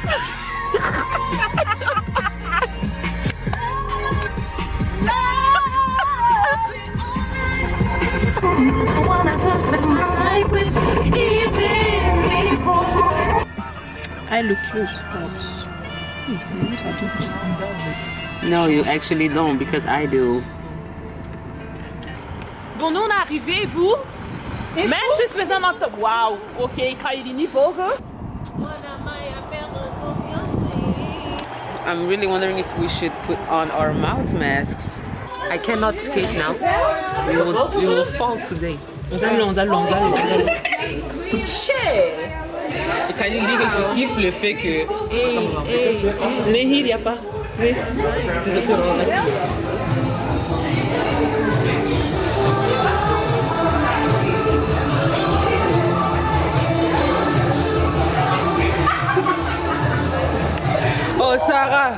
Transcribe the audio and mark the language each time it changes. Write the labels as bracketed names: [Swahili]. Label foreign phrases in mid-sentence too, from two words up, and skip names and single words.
[English] I look cute, No, you actually don't, because I do. [French] Bon, nous on est arrivés, vous. [Dutch] Meisjes, we zijn op de... Wauw, oké, ik ga jullie niet volgen. [English] I'm really wondering if we should put on our mouth masks. I cannot skate now. We will fall today. [French] Ons allons. Shit! [Dutch] Ik kan niet liegen, [French] je kiffe le fait que... [Dutch] Nee, hier, ja pas. Nee. Het is ook corona. Oh, Sarah!